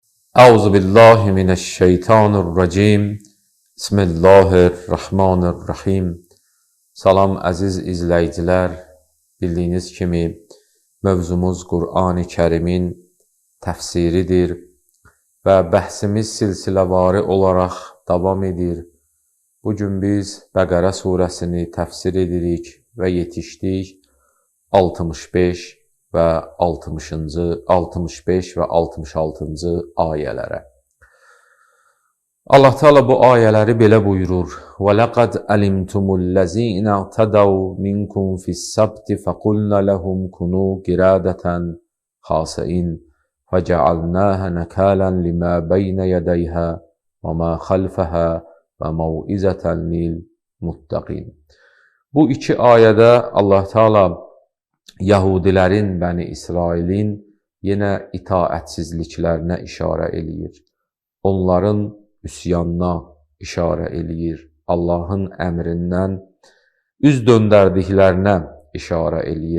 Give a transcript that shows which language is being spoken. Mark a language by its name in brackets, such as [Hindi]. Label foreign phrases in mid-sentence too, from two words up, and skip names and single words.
[Arabic] أعوذ بالله من الشيطان الرجيم. بسم الله الرحمن الرحيم. [Azerbaijani] Salam əziz izləyicilər. Bildiyiniz kimi mövzumuz Qur'an-ı Kərimin təfsiridir və bəhsimiz silsiləvari olaraq davam edir. Bugün biz Bəqərə surəsini təfsir edirik və yetişdik 65 və 65 və 66-cı ayələrə. Allah Teala bu ayələri belə buyurur: [Arabic] "ولقد علمتم الذين اعتدوا منكم في السبت فقلنا لهم كونوا قردة خاسئين فجعلناها نكالا لما بين يديها وما خلفها وموعظة للمتقين." [Azerbaijani] Bu iki ayədə Allah Teala Yahudilərin, Bəni İsrailin yenə itaətsizliklərinə işarə eləyir. Onların üsyanına işarə eləyir. Allahın əmrindən üz döndərdiklərinə işarə eləyir.